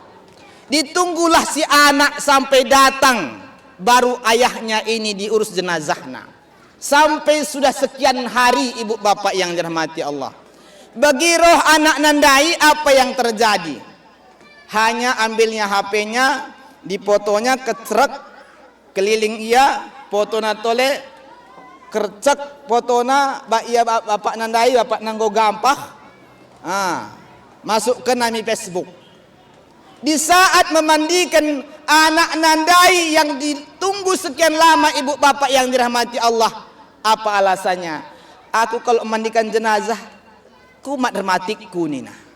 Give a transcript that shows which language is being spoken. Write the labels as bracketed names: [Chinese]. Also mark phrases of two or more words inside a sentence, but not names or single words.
[Indonesian] Ditunggulah si anak sampai datang, baru ayahnya ini diurus jenazahnya. Sampai sudah sekian hari ibu bapak yang dirahmati Allah. Bagi roh anak nandai apa yang terjadi? Hanya ambilnya HP-nya, dipotonya kecrek, keliling ia, [Batak Dairi] fotona tole, [Indonesian] kercek fotona, [Batak Dairi] iya bapak nandai, bapak nanggo gampah, [Indonesian] masuk ke nami Facebook. Di saat memandikan anak nandai yang ditunggu sekian lama ibu bapak yang dirahmati Allah, apa alasannya? Aku kalau memandikan jenazah, kumat dramatikku nina.